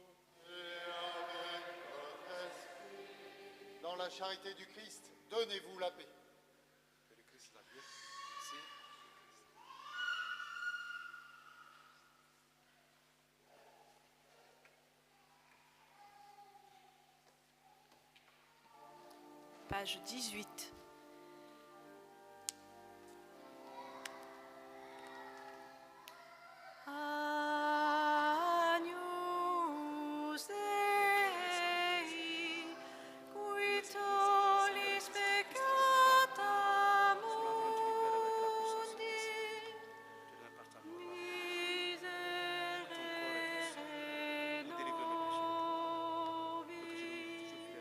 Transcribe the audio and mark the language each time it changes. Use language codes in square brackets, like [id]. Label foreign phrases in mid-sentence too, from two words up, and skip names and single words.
[fr] Dans la charité du Christ, donnez-vous la paix. Que le Christ la paix. Merci. Page 18. [la] Agnus Dei, qui tollis peccata mundi, miserere nobis.